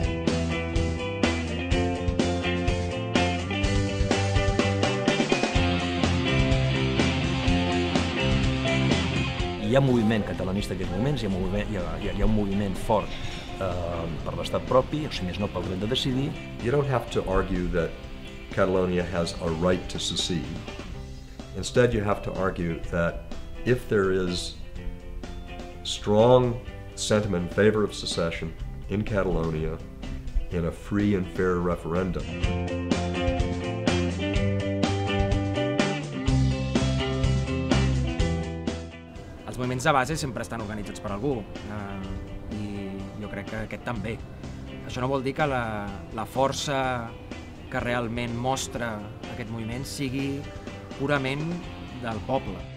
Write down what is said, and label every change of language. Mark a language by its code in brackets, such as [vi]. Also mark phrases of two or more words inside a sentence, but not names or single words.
[ca] Hi ha moviment catalanista en aquests moments, hi ha un moviment fort per l'estat propi, o si més no pel dret de decidir. [en] You don't have to argue that Catalonia has a right to secede. Instead, you have to argue that if there is strong sentiment in favor of secession in Catalonia in a free and fair referendum, [ca] els moviments de base sempre estan organitzats per algú i jo crec que aquest també. Això no vol dir que la força que realment mostra aquest moviment sigui purament del poble.